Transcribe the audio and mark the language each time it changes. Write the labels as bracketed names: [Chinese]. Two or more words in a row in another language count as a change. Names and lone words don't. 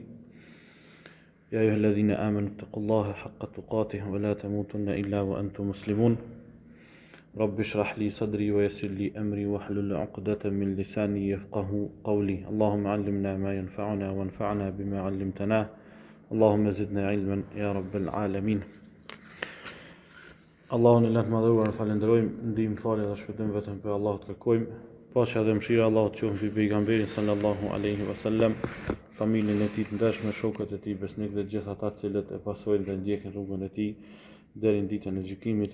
[Arabic] يا أيها الذين آمنوا اتقوا الله حق تقاته ولا تموتن إلا وأنتم مسلمون. رب اشرح لي صدري ويسر لي أمري واحلل عقدة من لساني يفقهوا قولي. اللهم علمنا ما ينفعنا وانفعنا بما علمتنا. اللهم زدنا علما يا رب العالمين. [Albanian] Allahun e lartë madhëruar falenderojmë, ndihmë, falje dhe shpëtim vetëm për Allahut kërkojmë. Paqja dhe mëshira e Allahut qofshin mbi pejgamberin [Arabic] صلى الله عليه وسلم, [Albanian] familjen e tij të ndershme, shokët e tij besnik dhe gjithë ata të cilët e pasojnë dhe ndjekin rrugën e tij deri në ditën e gjykimit.